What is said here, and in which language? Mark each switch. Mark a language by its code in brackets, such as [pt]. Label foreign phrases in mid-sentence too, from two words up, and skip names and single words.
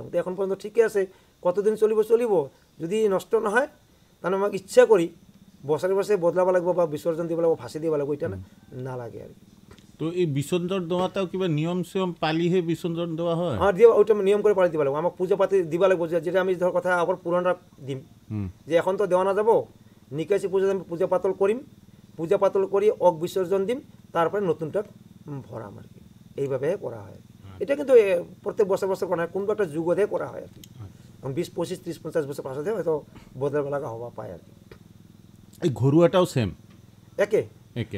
[rkt] তো এখন পর্যন্ত ঠিকই আছে, কতদিন চলিব চলিব, যদি নষ্ট না হয় তাহলে আমাকে ইচ্ছা করি বছরে বছরে বদলাব লাগবো বা বিসর্জন দিব লাগবো, ফাঁসি দিব লাগবো, এটা না লাগে আর কি। তো এই বিসর্জন দেওয়াটাও কিবা নিয়ম সিয়ম পালিহে বিসর্জন দেওয়া হয়? আমার দিয়ে ওইটা নিয়ম করে পালি দিব লাগবো, আমাকে পূজা পাতি দিবা লাগবো, যেটা আমি ধর কথা আবার পুরানরা দিম, যে এখন তো দেওয়া না যাবো, নিকাশি পূজা আমি পূজা পাতল করিম, পূজা পাতল করি অগ বিসর্জন দিম, তারপরে নতুনটা ভরাম আর কি, এইভাবে করা হয়। এটা কিন্তু প্রত্যেক বছর বছর করা হয়, কোনো একটা যুগতে করা হয় আর কি, 20, 25, 30, 50 বছর পাশে হয়তো বদল লাগা হওয়া পায় আর কি। এই ঘরুয়াটাও সেম একে একে?